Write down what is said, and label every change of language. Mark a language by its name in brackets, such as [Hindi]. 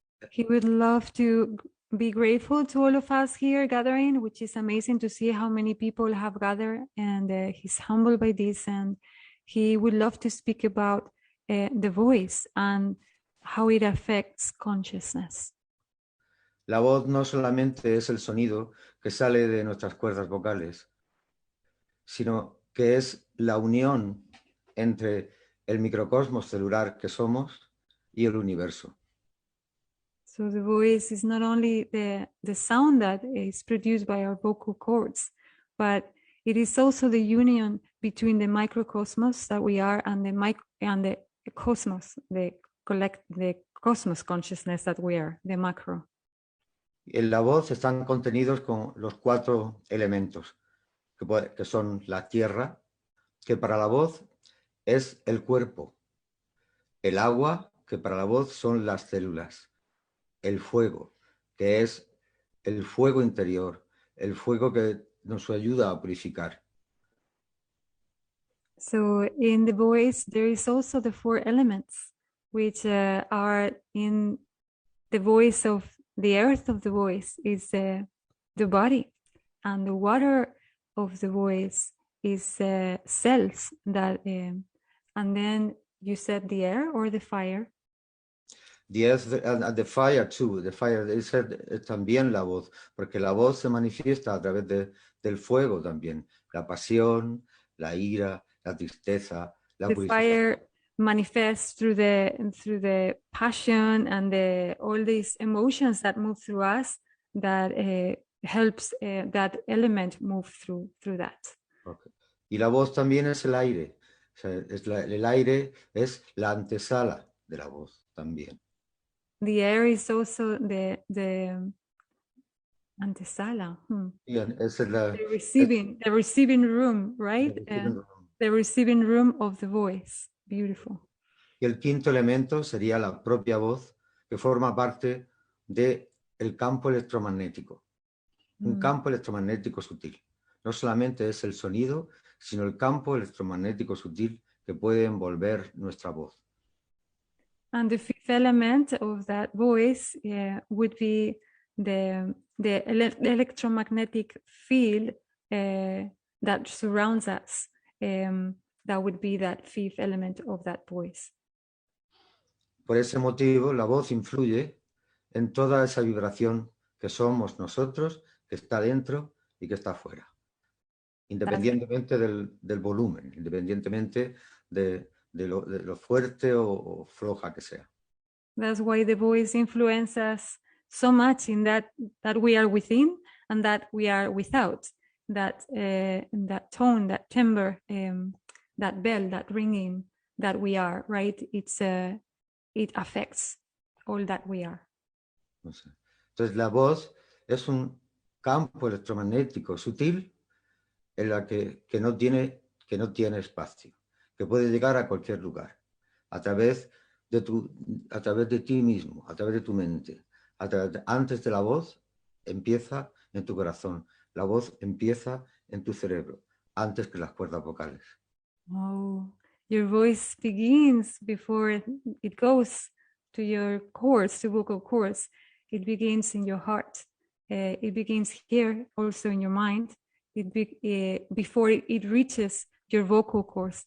[English] He would love to be grateful to all of us here gathering, which is amazing to see how many people have gathered, and he's humbled by this, and he would love to speak about the voice and how it affects consciousness. [Spanish] La voz no solamente es el sonido que sale de nuestras cuerdas vocales, sino que es la unión entre el microcosmos celular que somos y el universo. [English] So the voice is not only the sound that is produced by our vocal cords, but it is also the union between the microcosmos that we are and the cosmos, the cosmos consciousness that we are, the macro. [Spanish] En la voz están contenidos con los 4 elementos, que son la tierra, que para la voz es el cuerpo, el agua, que para la voz son las células, el fuego, que es el fuego interior, el fuego que nos ayuda a purificar. [English] So in the voice, there is also the 4 elements, which are in the voice of the earth of the voice is the body, and the water of the voice is cells that, and then you said the air or the fire? The earth and the fire too. The fire [Spanish] es también la voz, porque la voz se manifiesta a través del fuego también. La pasión, la ira, la tristeza, la purificación. [English] Fire manifests through the passion and all these emotions that move through us that helps that element move through that. Okay. [Spanish] Y la voz también es el aire. O sea, el aire es la antesala de la voz también. [English] The air is also the antesala. [Spanish] Es [English] the receiving room, right? The receiving room of the voice. Beautiful. [Spanish] Y el quinto elemento sería la propia voz, que forma parte del campo electromagnético. Un campo electromagnético sutil. No solamente es el sonido, sino el campo electromagnético sutil que puede envolver nuestra voz. [English] And the fifth element of that voice would be the electromagnetic field that surrounds us. That would be that fifth element of that voice. [Spanish] Por ese motivo, la voz influye en toda esa vibración que somos nosotros, que está dentro y que está fuera. Independientemente del volumen, independientemente de lo fuerte o floja que sea. [English] That's why the voice influences us so much in that we are within and that we are without. That tone, that timbre, that bell, that ringing that we are, right? It affects all that we are. [Spanish] Entonces la voz es un campo electromagnético sutil en la que no tiene espacio, que puede llegar a cualquier lugar, a través de ti mismo, a través de tu mente. Antes de la voz empieza en tu corazón, la voz empieza en tu cerebro, antes que las cuerdas vocales. [English] Oh, your voice begins before it goes to your cords, to vocal cords. It begins in your heart. It begins here, also in your mind. Before it reaches your vocal cords.